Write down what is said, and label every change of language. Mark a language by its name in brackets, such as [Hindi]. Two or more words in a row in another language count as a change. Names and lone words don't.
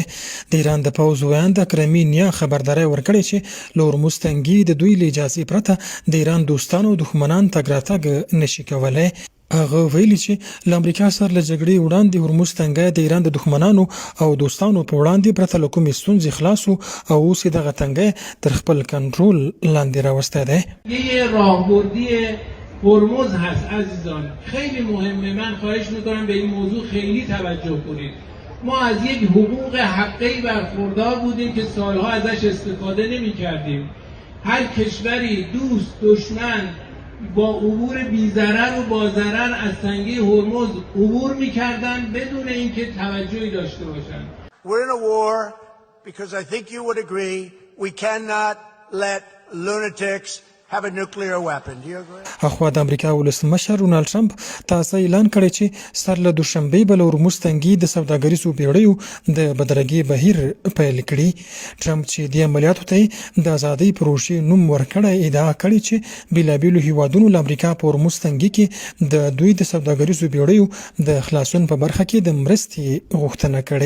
[Pashto] د ایران د پوځ ویاند کرمینیا خبرداری ورکړې چې له هرمز تنګي د دوی له اجازې پرته د ایران دوستانو او دښمنان تګ راتګ نشي کولی. هغه ویلي چې له امریکا سره له جګړې وړاندې هرمز تنګی د ایران د دښمنانو او دوستانو په وړاندې پرته له کومې ستونزې خلاص و او اوس یې دغه تنګی تر خپل کنټرول لاندې راوستی دی. [Persian] هرمز هست عزیزان، خیلی مهمه. من خواهش میکنم به این موضوع خیلی توجه کنید. ما از یک حقوق حقی برخوردار بودیم که سالها ازش استفاده نمی کردیم. هر کشوری دوست دشمن با عبور بی‌ضرر و با ضرر از تنگه هرمز عبور میکردن بدون اینکه توجهی داشته باشن. [English] We're in a war because I think you would agree we cannot let lunatics have a nuclear weapon. Do you agree? [Pashto] اخوا د امریکا ولسمشر ډونالد ټرمپ تازه اعلان کړی چې سر له دوشنبې به له هرمز تنګي د سوداګریزو بیړیو د بدرګۍ بهیر پیل کړي. ټرمپ چې د عملیاتو ته د ازادۍ پروژې نوم ورکړی ادعا کړې چې بیلابیلو هیوادونو له امریکا په هرمز تنګي کې د دوی د سوداګریزو بیړیو د خلاصون په برخه کې د مرستې غوښتنه کړې.